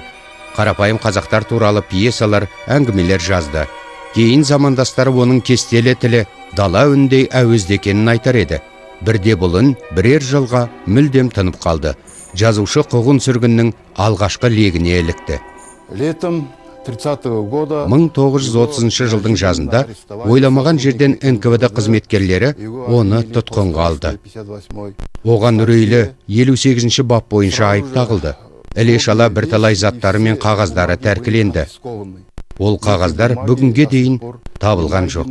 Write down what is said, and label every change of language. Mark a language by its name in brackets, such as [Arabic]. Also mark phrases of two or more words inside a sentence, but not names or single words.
[Kazakh] Қарапайым қазақтар туралы пьесалар, әңгімелер жазды. Кейін замандастары оның кестелі тілі дала үніндей әуезді екенін айтар еді. Бірде бұл үн бірер жылға мүлдем тынып қалды. жазушы қуғын сүргіннің алғашқы легіне ілікті. [Russian] Летом 30-го года [Kazakh] 1930 жылдың жазында ойламаған жерден НКВД қызметкерлері оны тұтқынға алды. Оған үрейлі 58-ші бап бойынша айып тағылды. Іле-шала бірталай заттары мен қағаздары тәркіленді. Ол қағаздар бүгінге дейін табылған жоқ.